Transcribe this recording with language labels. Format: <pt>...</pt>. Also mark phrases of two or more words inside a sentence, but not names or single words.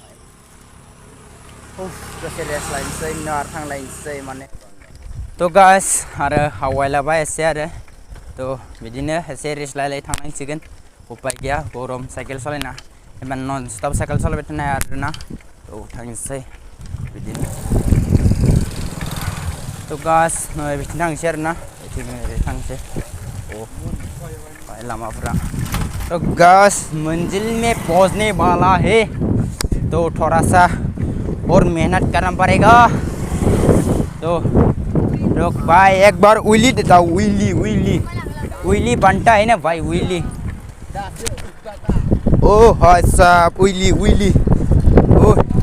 <brx>दसे रेस्ट लायनोसै आरो थांलायनोसै माने तो गाइस आरो हावायलाबाय एसे आरो तो बिदिनो एसे रेस्ट लायलाय थांनांसिगोन उपाय गैया गरम साइकेल सालायना एबा</brx> <en>non stop</en> <brx>साइकेल सालायबाय थानाय आरोना तो थांनोसै बिदिनो</brx> <hi>तो गाइस</hi> <brx>बिथिं थांसै आरोना बिथिं थांसै लामाफोरा</brx> <hi>तो गाइस मंजिल में पहुंचने वाला है तो थोड़ा सा और मेहनत करना पड़ेगा तो रुक भाई एक बार उइली देता हूँ उइली बनता है ना भाई उइली ओ भाई साहब उइली ओ</hi>